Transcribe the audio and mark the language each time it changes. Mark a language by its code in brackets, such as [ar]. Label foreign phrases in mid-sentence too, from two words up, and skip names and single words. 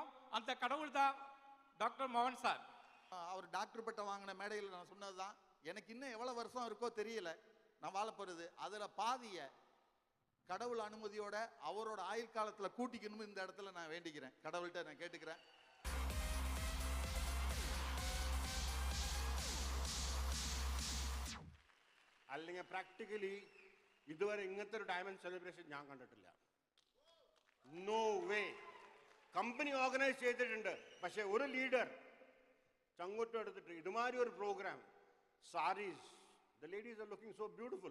[ta] அந்த கடவுள் தான் டாக்டர் மோகன் சார். அவர் டாக்டர் பட்டம் வாங்கின மேடையில் நான் சொன்னதுதான், எனக்கு இன்னும் எவ்வளவு வருஷம் இருக்கோ தெரியல நான் வாழ போறது. அதுல பாதிய கடவுள் அனுமதியோட அவரோட ஆயுள் காலத்துல கூட்டிக்கணும் இந்த இடத்துல நான் வேண்டிக்கிறேன், கடவுள்கிட்ட நான் கேட்டுக்கிறேன். [ml] അല്ലെങ്കിൽ പ്രാക്ടിക്കലി ഇതുവരെ ഇങ്ങനത്തെ ഒരു [en] diamond celebration [ml] ഞാൻ കണ്ടിട്ടില്ല. [en] no way. company organise [ml] ചെയ്തിട്ടുണ്ട്, പക്ഷെ ഒരു ലീഡർ ചങ്ങോട്ടം എടുത്തിട്ട് ഇതുമാതിരി ഒരു പ്രോഗ്രാം സാരീസ്, [en] the ladies are looking so beautiful.